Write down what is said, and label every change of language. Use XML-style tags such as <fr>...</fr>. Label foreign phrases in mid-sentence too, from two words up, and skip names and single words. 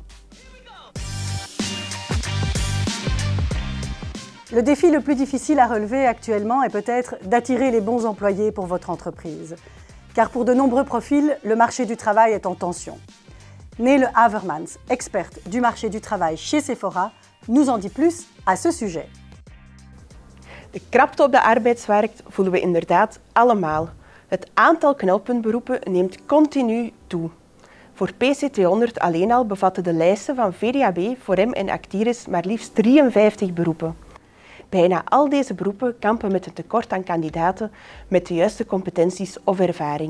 <fr>Le défi le plus difficile à relever actuellement est peut-être d'attirer les bons employés pour votre entreprise. Car pour de nombreux profils, le marché du travail est en tension. Nele Havermans, experte du marché du travail chez Sephora, nous en dit plus à ce sujet.</fr> <nl>De krapte op de arbeidsmarkt voelen we inderdaad allemaal. Het aantal knelpuntberoepen neemt continu toe. Voor PC200 alleen al bevatten de lijsten van VDAB, Forem en Actiris maar liefst 53 beroepen. Bijna al deze beroepen kampen met een tekort aan kandidaten met de juiste competenties of ervaring.</nl>